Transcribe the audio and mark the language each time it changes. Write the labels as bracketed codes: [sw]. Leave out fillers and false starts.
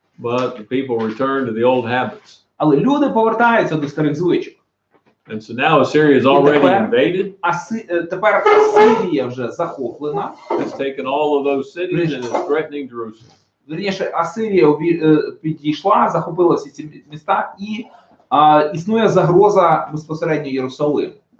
[en] But the people returned to the old habits. [uk] Але люди повертаються до старих звичок. [en] And so now Assyria is already invaded. [uk] Тепер Асирія вже захоплена. [en] It's taken all of those cities and is threatening Jerusalem. [uk] Вірніше, Асирія підійшла, захопила всі ці міста, і існує загроза безпосередньо Єрусалиму.